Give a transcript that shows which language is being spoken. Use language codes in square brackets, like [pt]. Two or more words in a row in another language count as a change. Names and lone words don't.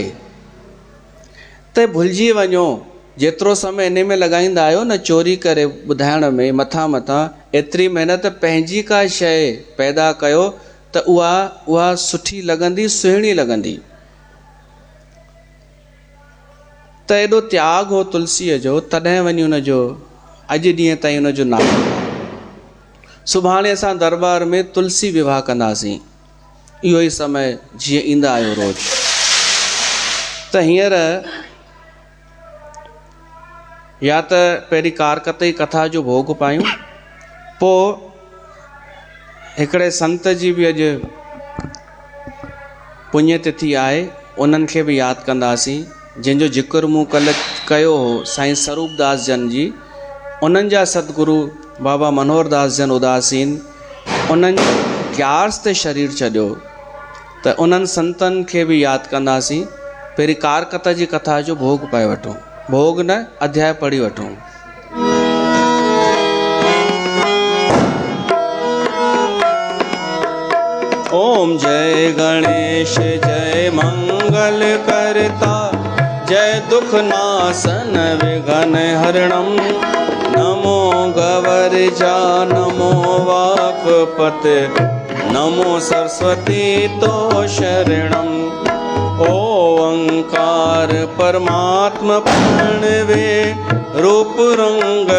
[sd] त भुलिजी वञो, जेतिरो समय इन में लॻाईंदा आहियो न चोरी करे ॿुधाइण में मथां एतिरी महिनत पंहिंजी का शइ पैदा कयो त उहा सुठी लॻंदी, सुहिणी लॻंदी। त एॾो त्याग हो तुलसीअ जो, तॾहिं वञी हुनजो अॼु ॾींहं ताईं हुनजो नालो। सुभाणे असां दरबार में तुलसी विवाह कंदासीं, इहो ई समय जीअं ईंदा आहियो रोज़। त हींअर या त पहिरीं कारकत जी कथा जो भोग पायूं, पोइ हिकिड़े संत जी बि अॼु पुण्यतिथि आहे, उन्हनि खे बि यादि कंदासीं, जंहिंजो जिक्र मूं कल्ह कयो हो, साईं स्वरूपदास जन जी। उन्हनि जा सतगुरु बाबा मनोहर दास जन उदासीन, उन्हनि 11 ते शरीर छॾियो, त उन्हनि संतनि खे बि यादि कंदासीं। पहिरीं कारकत जी कथा जो भोग पाए वठूं, भोग न अध्याय पढ़ी वठूं। [sa] ओम जय गणेश जय मंगल करता, जय दुख नाशन विघ्न हरणम, नमो गवर्जा नमो वाक्पत, नमो सरस्वती तो शरणम। ओंकार परमात्मा प्रणवे रूप रंग